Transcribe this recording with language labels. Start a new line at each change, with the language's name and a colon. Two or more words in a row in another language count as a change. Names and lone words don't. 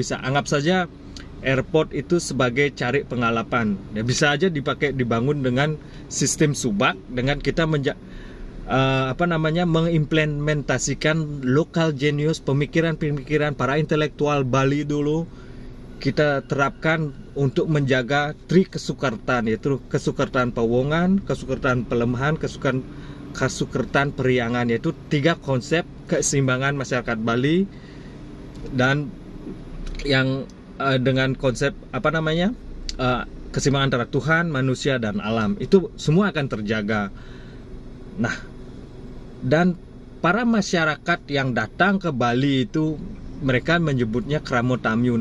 Indonesian: Bisa anggap saja airport itu sebagai cari pengalapan ya, bisa aja dibangun dengan sistem subak, dengan kita mengimplementasikan lokal genius, pemikiran-pemikiran para intelektual Bali dulu kita terapkan untuk menjaga
Balinese: tri kesukertan,
Indonesian: yaitu
Balinese: kesukertan Pawongan, kesukertan Pelemahan, kesukertan Periangan,
Indonesian: yaitu 3 konsep keseimbangan masyarakat Bali. Dan yang dengan konsep keseimbangan antara Tuhan, manusia, dan alam, itu semua akan terjaga. Nah, dan para masyarakat yang datang ke Bali itu mereka menyebutnya
Balinese: Kramo Tamyu.